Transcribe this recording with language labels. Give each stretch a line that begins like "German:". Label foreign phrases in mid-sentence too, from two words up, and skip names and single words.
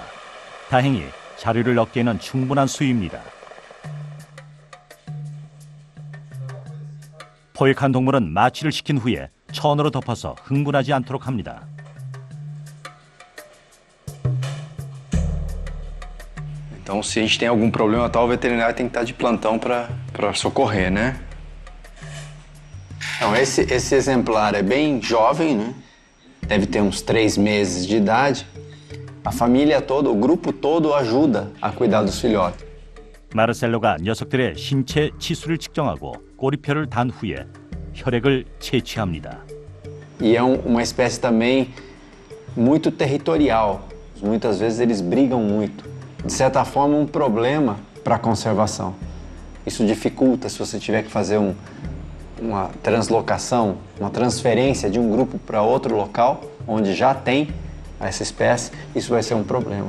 Korean: 다행히 자료를 얻기에는 충분한 수위입니다. 포획한 동물은 마취를 시킨 후에 천으로 덮어서 흥분하지 않도록 합니다.
Portuguese: Então, se a gente tem algum problema, tal, o veterinário tem que estar de plantão para socorrer, né? Então, esse exemplar é bem jovem, né? Deve ter uns 3 meses de idade. A família toda, o grupo todo ajuda a cuidar dos filhotes.
Korean: 마르셀로가 녀석들의 신체 치수를 측정하고 꼬리표를 단 후에 혈액을 채취합니다.
Portuguese: E é uma espécie também muito territorial. Muitas vezes eles brigam muito. De certa forma, um problema para a conservação. Isso dificulta se você tiver que fazer uma translocação, uma transferência de um grupo para outro local, onde já tem essa espécie, isso vai ser um problema.